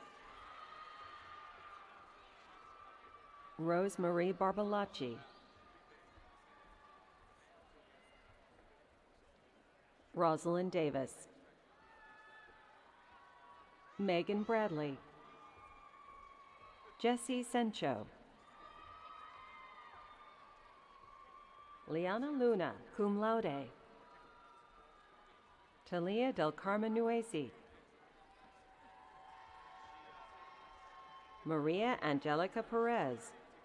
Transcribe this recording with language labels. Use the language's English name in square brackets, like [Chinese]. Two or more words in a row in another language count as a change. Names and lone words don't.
[English] Rose Marie Barbalacci. Rosalind Davis. Megan Bradley. Jesse Sencho. Liana Luna, [Latin] cum laude. [English] Talia del Carmen Nuesi. Maria Angelica Perez.